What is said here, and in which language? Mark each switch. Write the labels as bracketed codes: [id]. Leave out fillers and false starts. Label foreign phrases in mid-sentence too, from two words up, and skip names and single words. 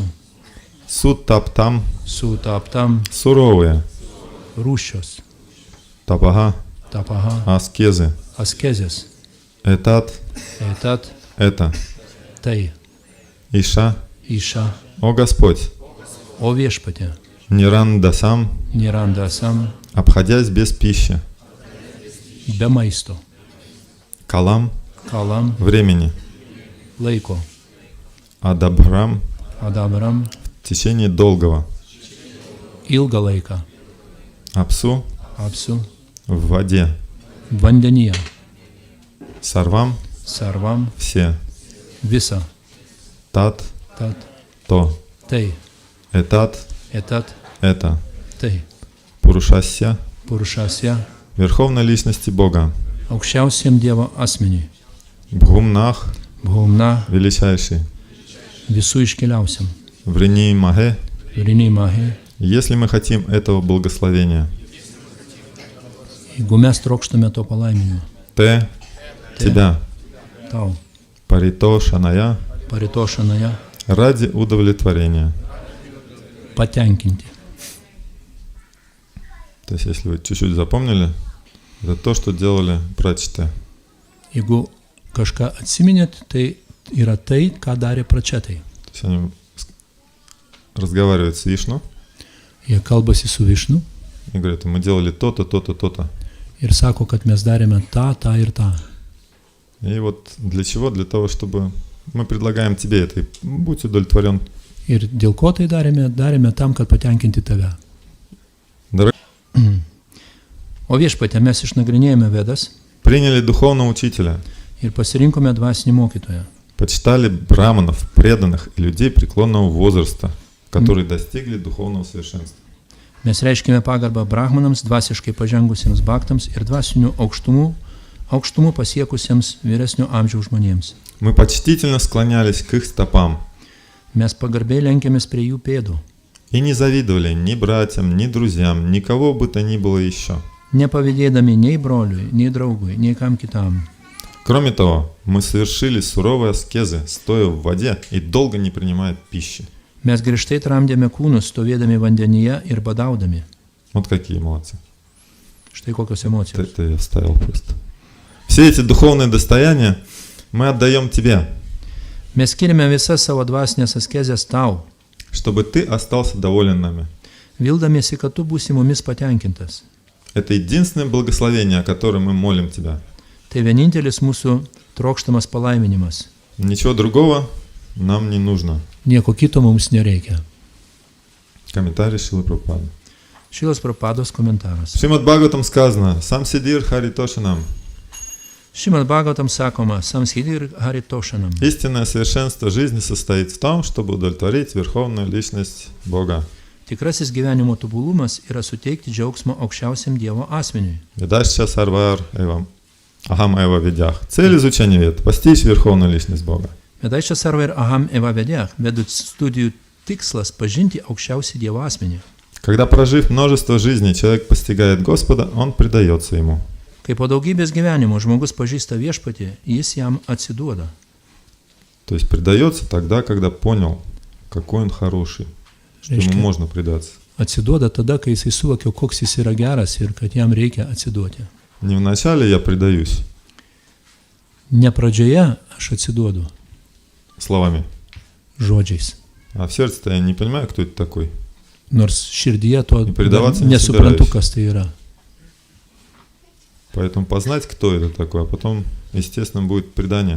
[sa] Сутаптам. [ru] Суровые. [sa] रुशोस् तपागा. Аскезы. [lt] Askezės. [ru] Это. [lt] Tai. [ru] Иша. О Господь. [lt] O viešpatie. [ru] Нирандасам. Обходясь без пищи. [lt] Be maisto. [ru] Калам. Времени. [lt] Laiko. [ru] Адабрам. В течение долгого. [lt] Ilgą laiką. [ru] Апсу. в воде. [lt] vandenyje. [sa] Сарвам Sarvam, [ru] все. [lt] visa. [sa] Тат Tad, [ru] то. [lt] tai, [sa] Этат etat, [ru] это. [lt] tai. [sa] Пурушасья Purušasya, [ru] верховной личности Бога. [lt] aukščiausiam Dievo asmeniui. [sa] Бхумнах Bhumna, [ru] величайший. [lt] visų iškiliausiam. [sa] वृणी महे. वृणी महे. [ru] Если мы хотим этого благословения, [lt] Jeigu mes trokštame to palaiminimo, [ru] Те тебя [lt] tau, [sa] паритошаная paritošanaja, [ru] ради удовлетворения. [lt] patenkinti. [ru] То есть, если вы чуть-чуть запомнили, это то, что делали прачеты. [lt] Jeigu kažką atsiminėt, tai yra tai, ką darė pračetai. [ru] То есть они разговаривают с Вишну [lt] Jie kalbasi su Višnu [ru] и говорят, мы делали то-то, то-то, то-то. [lt] ir sako, kad mes darėme tą, tą ir tą. [ru] И вот для чего? Для того, чтобы мы предлагаем тебе это, и будь удовлетворен. [lt] Ir dėl ko tai darėme? Darėme tam, kad patenkinti tave. [ru] Дорогие, [lt] O viešpatė, mes išnagrinėjome Vedas [ru] приняли духовного учителя, [lt] ir pasirinkome dvasinį mokytoją. [ru] почитали браманов, преданных и людей преклонного возраста, которые достигли духовного совершенства. [lt] Mes reiškime pagarbą brahmanams, dvasiškai pažengusiems baktams ir dvasinių aukštumų pasiekusiems vyresnio amžiaus žmonėms. [ru] Мы почтительно склонялись к их стопам [lt] Mes pagarbiai lenkėmės prie jų pėdų, [ru] и не завидовали ни братьям, ни друзьям, никого бы то ни было еще. [lt] nepavydėdami nei broliui, nei draugui, nei kam kitam. [ru] Кроме того, мы совершили суровые аскезы, стоя в воде и долго не принимая пищи. [lt] Mes griežtai tramdėme kūnus, stovėdami vandenyje ir badaudami. [ru] Вот какие молодцы. [lt] Štai kokios emocijos. [ru] Это я вставил просто. Все эти духовные достояния мы отдаем тебе, [lt] Mes skiriame visas savo dvasinės askezės tau, [ru] чтобы ты остался доволен нами. [lt] vildamiesi, kad tu būsi mumis patenkintas. [ru] Это единственное благословение, о котором мы молим тебя. [lt] Tai vienintelis mūsų trokštamas palaiminimas. [ru] Ничего другого нам не нужно. [lt] Nieko kito mums nereikia. [ru] Комментарий Шилы Прабхупады. [lt] Šilas Prabhupados komentaras. [ru] В Шримад Бхагаватам сказано: [sa] «सम् सिद्धिर् हरितोषणम्». [lt] Šimad Bhagavatam sakoma, [sa] संसिद्धिर् हरितोषणम्. [ru] Истинное совершенство жизни состоит в том, чтобы удовлетворить верховную личность Бога. [lt] Tikrasis gyvenimo tobulumas yra suteikti džiaugsmo aukščiausiam Dievo asmeniui. [sa] वेदैश्च सर्वैर् एवम् अहम् एव वेद्यः. [ru] Цель изучения вед — постичь верховную личность Бога. [sa] वेदैश्च सर्व [lt] ir [sa] अहम् एव वेद्यः, [lt] vedų studijų tikslas pažinti aukščiausią Dievo asmenį. [ru] Когда, прожив множество жизней, человек постигает Господа, он предается Ему. [lt] Kai po daugybės gyvenimo žmogus pažįsta viešpatį, jis jam atsiduoda. [ru] То есть предается тогда, когда понял, какой он хороший, что ему можно предаться. [lt] Atsiduoda tada, kai jisai suvokia, koks jis yra geras ir kad jam reikia atsiduoti. [ru] Не вначале я предаюсь [lt] Ne pradžioje aš atsiduodu [ru] словами, [lt] žodžiais, [ru] а в сердце-то я не понимаю, кто это такой. [lt] nors širdyje to [ru] предаваться не [lt] nesuprantu, [ru] собираюсь. [lt] kas tai yra. [ru] Поэтому познать, кто это такой, а потом, естественно, будет предание.